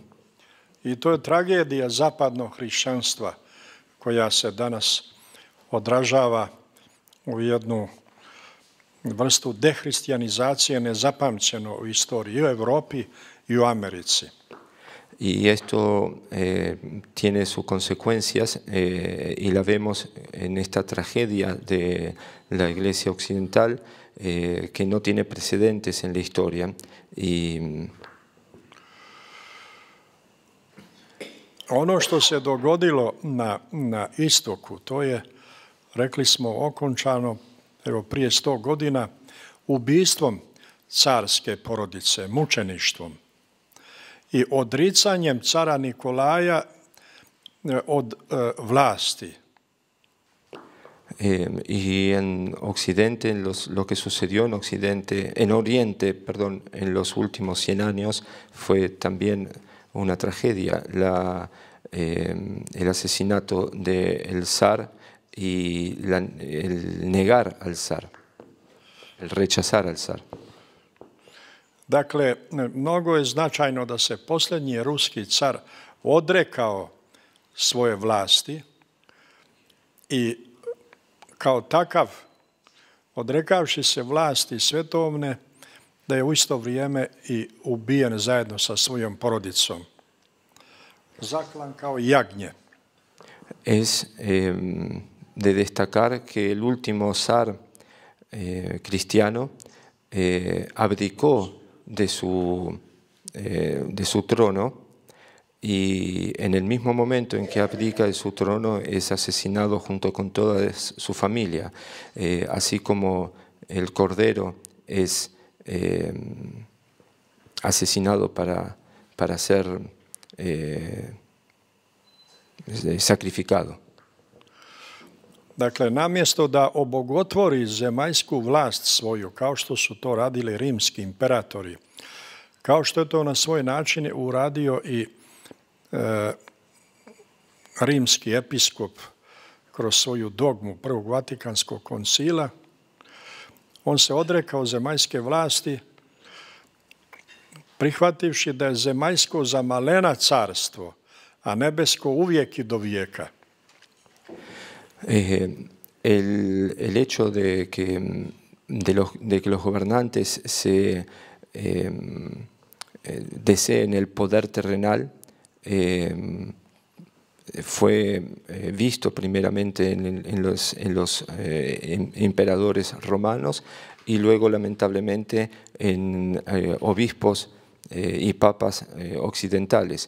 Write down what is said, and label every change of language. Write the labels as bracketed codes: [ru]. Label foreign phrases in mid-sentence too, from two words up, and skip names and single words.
[sr] I to je tragedija zapadnog hrišćanstva koja se danas odražava u jednu vrstu dehrišćanizacije nezapamćeno u istoriji i u Europi i u Americi. [es] Y esto tiene sus consecuencias y la vemos en esta tragedia de la Iglesia Occidental que no tiene precedentes en la historia. [sr] Ono što se dogodilo na istoku, to je, rekli smo, okončano evo, prije 100 godina ubistvom carske porodice, mučeništvom i odricanjem cara Nikolaja od vlasti. [es] Y en Occidente, lo que sucedió en Occidente, en Oriente, perdón, en los últimos 100 años fue también una tragedia, el asesinato del zar y el negar al zar, el rechazar al zar. [sr] Dakle, mnogo je značajno da se posljednji ruski car odrekao svoje vlasti i kao takav, odrekavši se vlasti svetovne, da je u isto vrijeme i ubijen zajedno sa svojom porodicom. Zaklan kao jagnje. [es] Es de destacar que el último zar cristiano abdicó de su trono y en el mismo momento en que abdica de su trono es asesinado junto con toda su familia, así como el cordero es asesinado para ser sacrificado. [sr] Dakle, namjesto da obogotvori zemaljsku vlast svoju, kao što su to radili rimski imperatori, kao što je to na svoj način uradio i rimski episkop kroz svoju dogmu Prvog Vatikanskog koncila, on se odrekao zemaljske vlasti, prihvativši da je zemaljsko za malena carstvo, a nebesko uvijek i do vijeka. [es] El hecho de que los gobernantes se deseen el poder terrenal fue visto primeramente en los emperadores romanos y luego lamentablemente en obispos y papas occidentales.